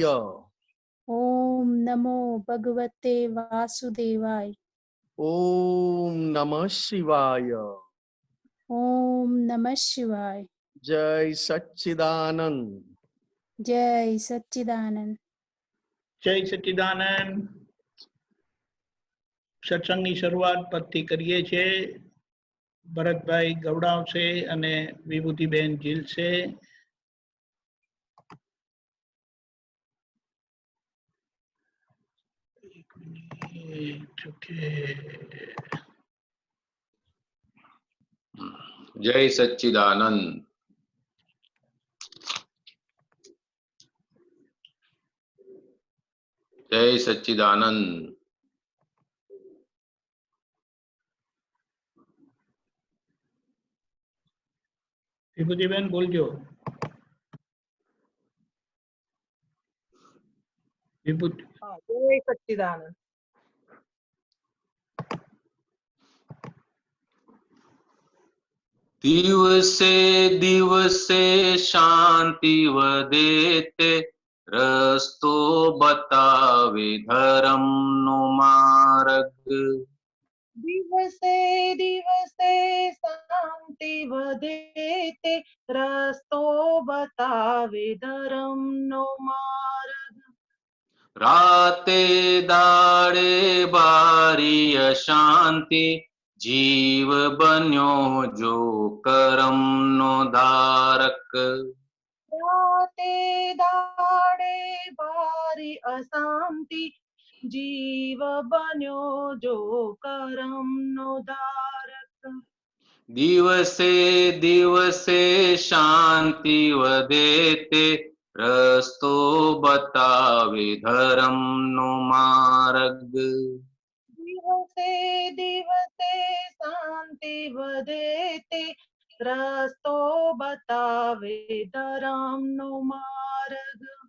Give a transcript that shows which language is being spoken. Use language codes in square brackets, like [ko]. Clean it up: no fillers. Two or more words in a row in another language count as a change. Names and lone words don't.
[sa] ॐ नमो भगवते वासुदेवाय। ओम नमः शिवाय। ॐ नमः शिवाय। जय सच्चिदानंद। जय सच्चिदानंद। जय सच्चिदानंद। [gu] સત્સંગની શરૂઆત પરથી કરીએ છીએ ભરતભાઈ ગૌડાવ છે અને વિભૂતિબેન જીલ છે. [sa] जय सच्चिदानंद। जय सच्चिदानंद। [gu] વિભૂતિબેન બોલજો. વિભૂતિ. [sa] जय सच्चिदानंद। [gu] દિવસે દિવસે શાંતિ વધે તે રસ્તો બતાવે ધર્મ નો માર્ગ। દિવસે દિવસે શાંતિ વધે તે રસ્તો બતાવે ધર્મ નો માર્ગ। રાતે દાડે બારી અશાંતિ જીવ બન્યો જો કરમ નો ધારક। રાતે દાડે બારી અશાંતિ જીવ બન્યો જો કરમ નો ધારક। દિવસે દિવસે શાંતિ વધે તે રસ્તો બતાવે ધર્મ નો માર્ગ। દિવસે દિવસે શાંતિ વધે તે રસ્તો બતાવે ધર્મ નો માર્ગ।